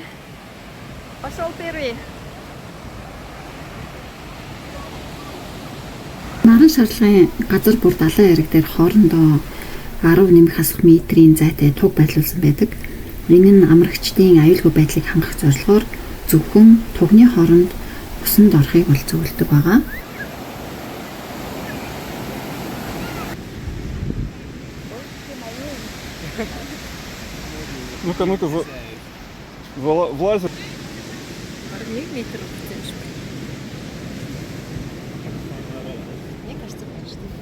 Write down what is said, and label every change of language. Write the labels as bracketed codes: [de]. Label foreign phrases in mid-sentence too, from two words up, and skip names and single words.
[ru] Пошел первый. [mn] Наран шарлагын газар бүр далайн эрэг дээр хоорондоо 10 нэмэх асах метрийн зайтай туг байрлуулсан байдаг. Энэ нь амрагчдын аюулгүй байдлыг хангах зорилгоор зөвхөн тугны хооронд усанд орохыг бол зөвлөдөг байгаа. [ru] Ну-ка, влазь. 1 метр уходишь. Мне кажется, почти.